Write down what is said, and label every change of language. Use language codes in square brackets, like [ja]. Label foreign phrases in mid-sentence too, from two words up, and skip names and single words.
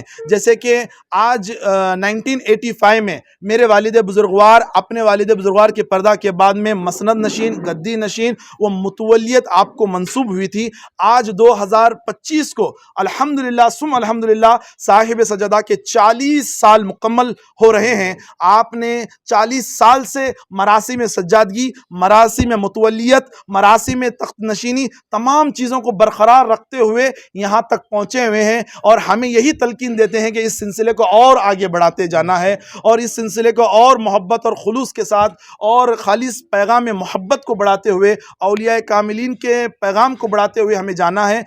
[ur] جیسے کہ آج 1985 میں میرے والد بزرگوار اپنے والد بزرگوار کے پردہ کے بعد میں مسند نشین، گدی نشین و متولیت آپ کو منسوب ہوئی تھی. آج 2025 کو الحمدللہ ثم الحمدللہ صاحب سجادہ کے 40 سال مکمل ہو رہے ہیں. آپ نے 40 سال سے مراسم سجادگی، مراسم متولیت، مراسم تخت نشینی، تمام چیزوں کو برقرار رکھتے ہوئے یہاں تک پہنچے ہوئے ہیں، اور ہمیں یہی تلقین دیتے ہیں کہ اس سلسلے کو اور آگے بڑھاتے جانا ہے، اور اس سلسلے کو اور محبت اور خلوص کے ساتھ اور خالص پیغام محبت کو بڑھاتے ہوئے، اولیاء کاملین کے پیغام کو بڑھاتے ہوئے ہمیں جانا ہے۔